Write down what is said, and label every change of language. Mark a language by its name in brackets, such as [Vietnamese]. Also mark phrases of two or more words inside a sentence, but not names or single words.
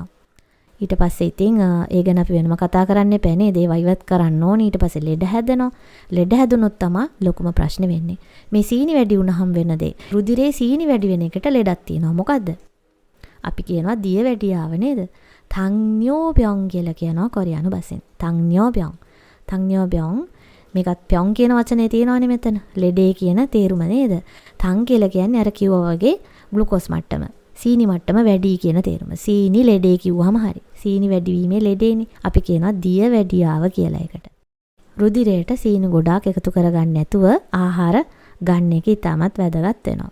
[Sinhala] ඊට පස්සේ ඉතින් ඒ ගැන අපි වෙනම කතා කරන්න එපා නේද? ඒව ඉවත් කරන්න ඕනේ. ඊට පස්සේ ලෙඩ හැදෙනවා. ලෙඩ හැදුනොත් තමයි ලොකුම ප්‍රශ්නේ වෙන්නේ. මේ සීනි වැඩි වුණාම වෙන දේ. රුධිරේ සීනි වැඩි වෙන එකට ලෙඩක් තියෙනවා. මොකද්ද? අපි කියනවා දිය වැඩියාව නේද? 탕뇨병 කියලා කියනවා කොරියානු භාෂෙන්. 탕뇨병. 탕뇨병 මේකත් 병 කියන වචනේ තියෙනවානේ මෙතන. ලෙඩේ කියන තේරුම නේද? 탕 කියලා කියන්නේ අර කිව්වා වගේ ග්ලූකෝස් මට්ටම. සීනි මට්ටම වැඩි කියන තේරුම. සීනි ලෙඩේ කිව්වහම හරි. සීනි වැඩි වීමේ ලෙඩේනේ. අපි කියනවා දිය වැඩියාව කියලා එකට. රුධිරයට සීනි ගොඩාක් එකතු කරගන්න නැතුව ආහාර ගන්න එක ඉතාමත් වැදගත් වෙනවා.